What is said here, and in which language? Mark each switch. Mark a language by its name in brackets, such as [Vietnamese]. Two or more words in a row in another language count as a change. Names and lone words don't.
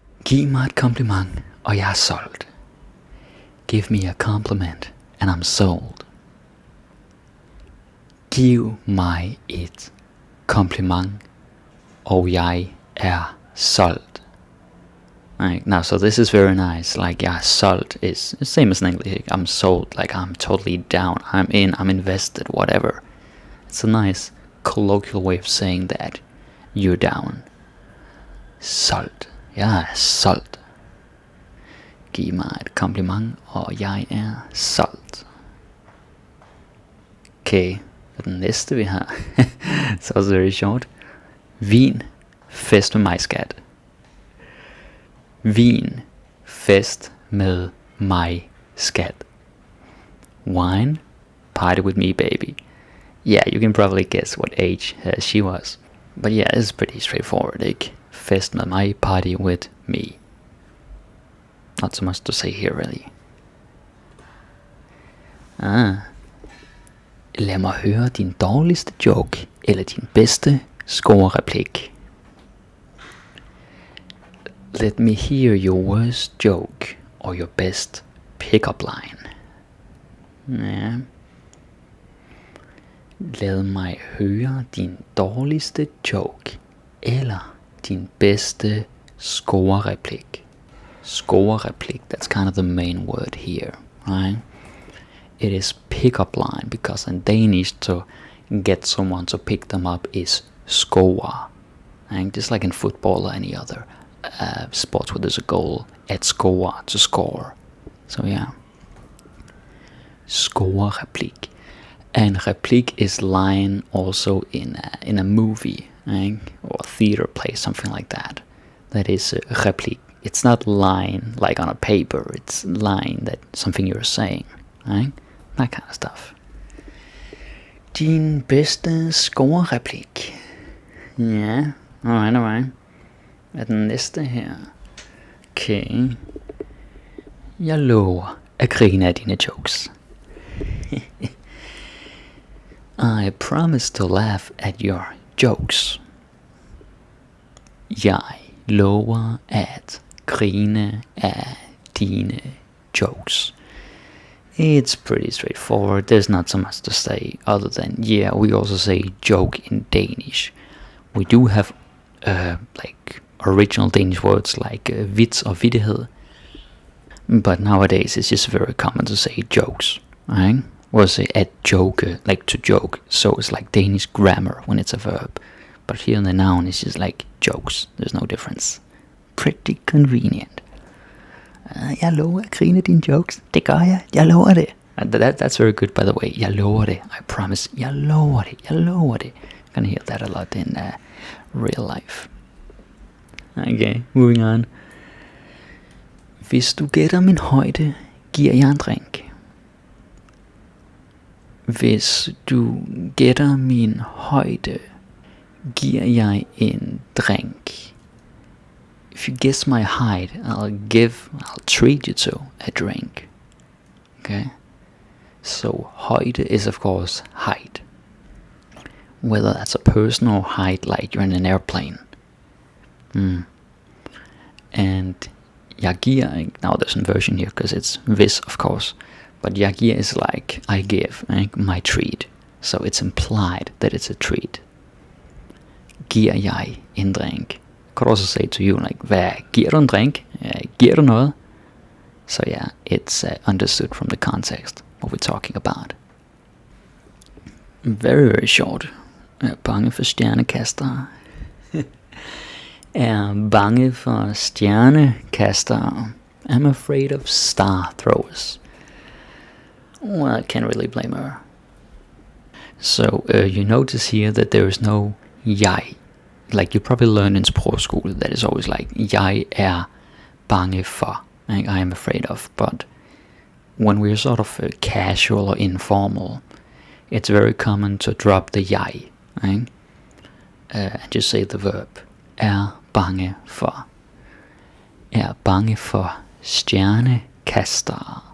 [Danish] Giv mig et kompliment, og jeg er solgt. [English] Give me a compliment, and I'm sold. [Danish] Giv mig et kompliment, og jeg er solgt. [English] Right, now, so this is very nice. Like, yeah, sold is the same as in English. I'm sold, like I'm totally down. I'm in, I'm invested, whatever. It's a nice colloquial way of saying that you're down. [Danish] Solgt. Jeg er solgt. Giv mig et kompliment, og jeg er solgt. Okay, og den næste vi har. [English] It's also very short. [Danish] Vin, fest med mig, skat. Vin, fest med mig, skat. [English] Wine, party with me, baby. Yeah, you can probably guess what age she was. But yeah, it's pretty straightforward, ikke? [Danish] Fest med mig, [English] party with me. Not so much to say here, really. [Danish] Lad mig høre din dårligste joke, eller din bedste score-replik. [English] Let me hear your worst joke, or your best pick-up line. Ja. [Danish] Lad mig høre din dårligste joke, eller din bedste score-replik. [English] Score-replik, that's kind of the main word here, right? It is pick-up line, because in Danish to get someone to pick them up is score. Right? Just like in football or any other sports where there's a goal, at score, to score. So yeah. Score-replik. And replik is line also in a movie, right? Or a theater play, something like that. That is replik. It's not line like on a paper, it's line that something you're saying, right? That kind of stuff. [Danish] Din bedste score-replik. Ja, alright. Hvad er den næste her? [English] Okay. [Danish] Jeg lover at grine af dine jokes. [English] I promise to laugh at your jokes. [Danish] Jeg lover at grine af dine jokes. [English] It's pretty straightforward. There's not so much to say other than, yeah, we also say joke in Danish. We do have like original Danish words like vits or vittighed, but nowadays it's just very common to say jokes, right? Or say [Danish] at joke, [English] like to joke. So it's like Danish grammar when it's a verb, but here in the noun it's just like jokes. There's no difference. Pretty convenient. [Danish] Jeg lover at grine dine jokes. Det gør jeg. Jeg lover det. [English] That's very good, by the way. [Danish] Jeg lover det. [English] I promise. [Danish] Jeg lover det. Jeg lover det. [English] You can hear that a lot in real life. Okay, moving on. [Danish] Hvis du gætter min højde, giver jeg en drink. Hvis du gætter min højde, giver jeg en drink. [English] If you guess my height, I'll treat you to a drink. Okay? So højde is of course height. Whether that's a person or height, like you're in an airplane. [Danish] And jeg giver, [English] now there's a version here because it's this of course, but [Danish] jeg giver [English] is like I give, like my treat. So it's implied that it's a treat. [Danish] Giver jeg en drink? [English] Could also say to you like, [Danish] hvad giver du en drink? Giver du noget? [English] So yeah, it's understood from the context what we're talking about. Very, very short. [Danish] Er bange for stjernekastere. Er bange for stjernekastere. [English] I'm afraid of star throwers. Well, I can't really blame her. So you notice here that there is no jeg. Like you probably learn in sprogskole that is always like, [Danish] jeg er bange for, [English] like, I am afraid of. But when we're sort of casual or informal, it's very common to drop the jeg, right? And just say the verb, [Danish] er bange for. Er bange for stjernekastere.